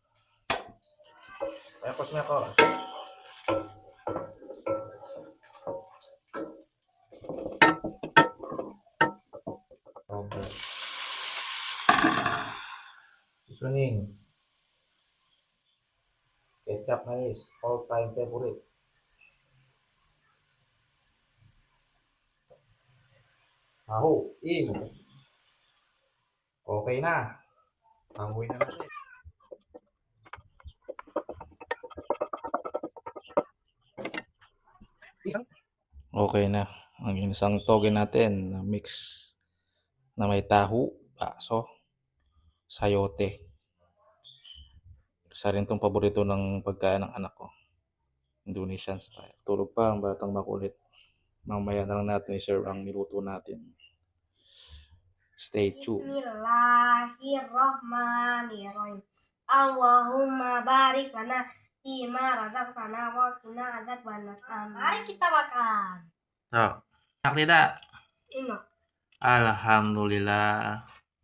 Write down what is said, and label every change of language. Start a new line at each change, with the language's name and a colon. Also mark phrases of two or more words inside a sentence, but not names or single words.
English: Mekos. Okay. Seasoning.
Indonesian: Kecap manis,
English: all time favorite.
Indonesian: Tahu, in.
Filipino: Okay na. Hanguin na natin. Okay na. Ang isang toge natin na mix na may tahu, bakso, sayote. Isa rin itong paborito ng pagkain ng anak ko.
English: Indonesian style.
Filipino: Tulog pa ang batang makulit. Mamaya na lang natin i-serve ang niluto natin.
English: Stay tuned.
Arabic: بسم الله الرحمن الرحيم اللهم بارك لنا فيما رزقتنا وقنا عذاب النار.
Indonesian: Mari kita makan. Enak tidak? Enak.
Arabic: Alhamdulillah.